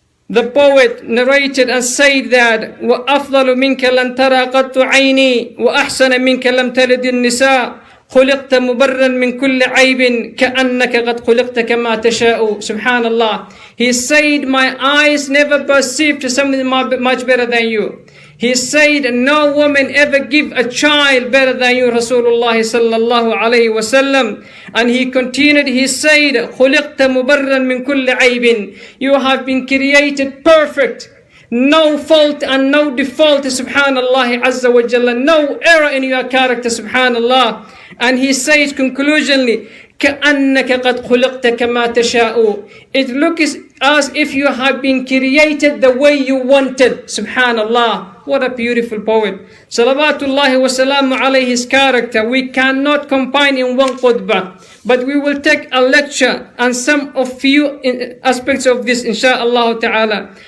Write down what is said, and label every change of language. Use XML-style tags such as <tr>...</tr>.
<en>The poet narrated and said that</en> <ar>وَأَفْضَلُ مِنْكَ لَنْ تَرَى قَطُّ عَيْنِي وَأَحْسَنَ مِنْكَ لَمْ تَلِدِ النِّسَاء خُلِقْتَ مُبَرًّا مِنْ كُلِّ عَيْبٍ كَأَنَّكَ قَدْ خُلِقْتَ كَمَا تَشَاءُ. Subhanallah.</ar> <en>He said, my eyes never perceived something much better than you. He said, no woman ever give a child better than you, Rasulullah sallallahu alayhi wa sallam. And he continued, he said,</en> <ar>خُلِقْتَ مُبَرًّا مِنْ كُلِّ عَيْبٍ.</ar> <en>You have been created perfect. No fault and no default, subhanallah azza wa jalla. No error in your character, subhanallah. And he says conclusionally,</en> <ar>كَأَنَّكَ قَدْ خُلِقْتَ كَمَا تَشَاءُ.</ar> <en>It looks as if you have been created the way you wanted, subhanallah. What a beautiful poet. Salawatullahi wa salamu alayhi, his character. We cannot combine in one khutbah, but we will take a lecture and some of few aspects of this, insha'Allah ta'ala.</en>